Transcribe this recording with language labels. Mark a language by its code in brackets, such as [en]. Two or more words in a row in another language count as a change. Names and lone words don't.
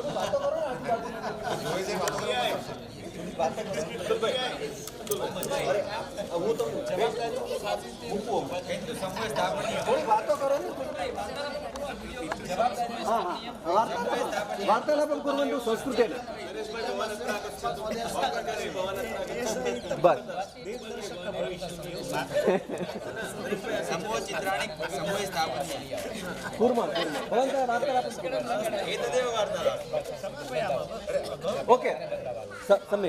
[gu] તમે વાતો કરો ને હું તો થોડી વાતો કરો ને. હા હા [sa] વાર્તાલાપं कुर्वन्तु संस्कृतेन. बस कुर्मः भवन्तः वार्तालापं ओके सम्यक्.